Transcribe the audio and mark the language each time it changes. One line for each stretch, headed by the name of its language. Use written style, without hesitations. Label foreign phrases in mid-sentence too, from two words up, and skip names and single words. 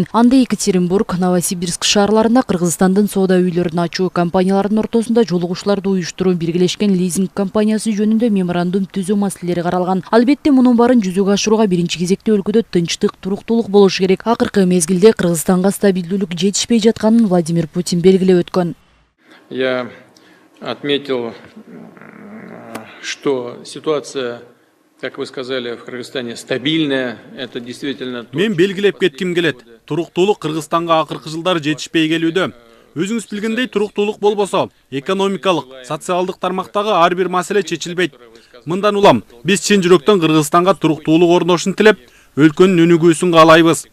Kyrgyz: Анда Екатеринбург, Новосибирск шаарларында Кыргызстандын соода үйлөрүн ачуу, компаниялардын ортосунда жолугушууларды уюштуруу, биргелешкен лизинг компаниясы жөнүндө меморандум түзүү маселелери каралган. Албетте мунун баарын жүзөгө ашырууга биринчи кезекте өлкөдө тынчтык, туруктуулук болушу керек. Акыркы мезгилде Кыргызстанга стабилдүүлүк жетишпей жатканын Владимир Путин белгилеп өткөн.
Russian: Я отметил, что ситуация, как вы сказали, в Кыргызстане стабильная. Это действительно.
Kyrgyz: Мен белгилеп кетким келет. Туруктуулук Кыргызстанга акыркы жылдары жетишпей келүүдө. Өзүңүз билгендей, туруктуулук болбосо, экономикалык, социалдык тармактагы ар бир маселе чечилбейт. Мындан улам биз чын жүрөктөн Кыргызстанга туруктуулук орношун тилеп, өлкөнүн өнүгүүсүн каалайбыз.